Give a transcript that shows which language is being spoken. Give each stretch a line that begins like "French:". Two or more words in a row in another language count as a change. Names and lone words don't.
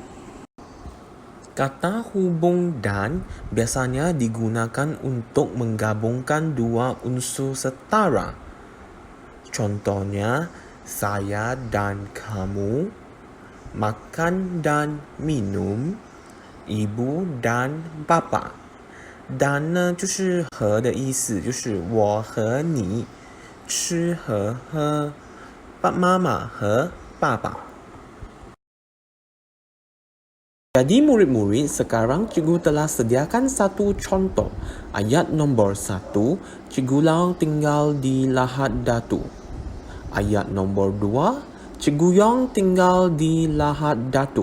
Malay: Kata hubung dan biasanya digunakan untuk menggabungkan dua unsur setara. Contohnya, saya dan kamu, makan dan minum, ibu dan bapa.
Chinese: dan 呢就是和的意思，就是我和你，吃和喝，妈妈和爸爸。
Malay: Jadi murid-murid, sekarang cikgu telah sediakan satu contoh. Ayat nombor 1, Cikgu Lau tinggal di Lahad Datu. Ayat nombor 2, Cikgu Yong tinggal di Lahad Datu.